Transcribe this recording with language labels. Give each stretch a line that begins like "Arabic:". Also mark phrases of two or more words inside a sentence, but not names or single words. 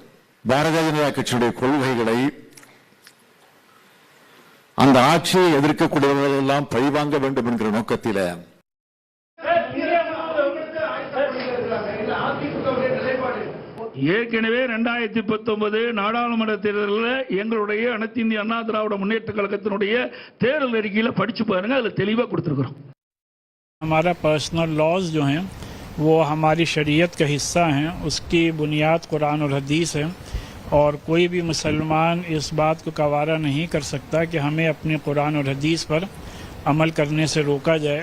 Tamil: பாரதிய ஜனதா கட்சியுடைய கொள்கைகளை அந்த ஆட்சியை எதிர்க்கக்கூடியவர்கள் எல்லாம் பழிவாங்க வேண்டும் என்கிற நோக்கத்தில் ஏற்கனவே 2019 நாடாளுமன்ற தேர்தலில் எங்களுடைய அனைத்து இந்திய அண்ணா திராவிட முன்னேற்ற கழகத்தினுடைய தேர்தல் அறிக்கையில படிச்சு பாருங்க, அதுல தெளிவா கொடுத்திருக்கிறோம்.
Hindi: हमारा
English: personal laws
Hindi: जो हैं वो हमारी शरीयत का हिस्सा हैं, उसकी बुनियाद कुरान और हदीस है और कोई भी मुसलमान इस बात को गवारा नहीं कर सकता कि हमें अपने कुरान और हदीस पर अमल करने से रोका जाए।